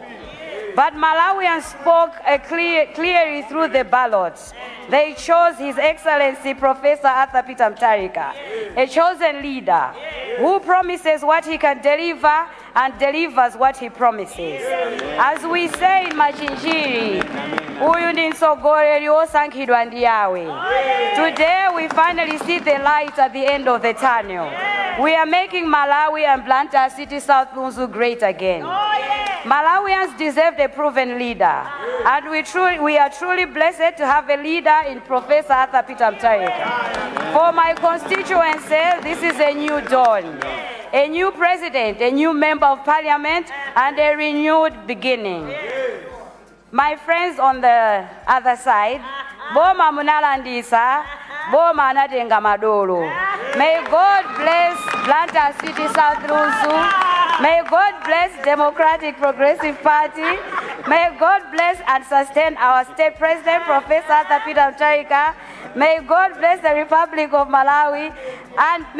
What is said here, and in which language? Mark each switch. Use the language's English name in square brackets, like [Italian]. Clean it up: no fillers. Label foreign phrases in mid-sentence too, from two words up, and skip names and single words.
[English] But Malawians spoke clearly through the ballots. They chose His Excellency Professor Atapatsidwa, a chosen leader who promises what he can deliver and delivers what he promises. As we say in Machinjiri, [Nyanja] uyu ndi mtsogoleri osankhidwa ndi Yawe. [English] Today we finally see the light at the end of the tunnel. We are making Malawi and Blantyre City South Lunzu great again. Malawians deserve a proven leader, and we are truly blessed to have a leader in Professor Atapatsidwa. For my constituency, this is a new dawn, a new president, a new member of parliament, and a renewed beginning. My friends on the other side, [Nyanja] Boma munalandisa, Boma anatenga madolo. [English] May God bless Blantyre City South Lunzu. May God bless Democratic Progressive Party. May God bless and sustain our state president, Professor Atapatsidwa. May God bless the Republic of Malawi.